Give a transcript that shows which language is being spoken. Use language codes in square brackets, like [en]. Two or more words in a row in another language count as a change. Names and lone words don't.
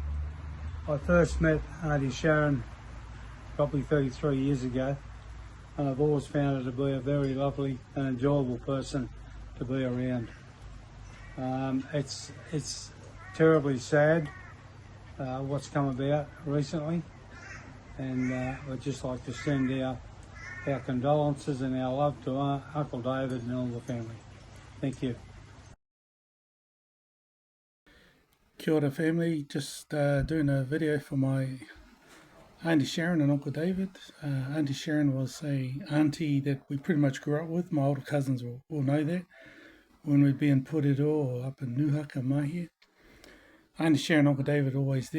[en] I first met Aunty Sharon probably 33 years ago, and I've always found her to be a very lovely and enjoyable person to be around. It's terribly sad what's come about recently, and I'd just like to send our condolences and our love to Uncle David and all the family. Thank you. [mi] Kia ora [en] family, just doing a video for my Aunty Sharon and Uncle David. Aunty Sharon was a auntie that we pretty much grew up with. My older cousins will know that. When we'd be in Purero or up in Nuhaka, Mahia. Aunty Sharon and Uncle David were always there.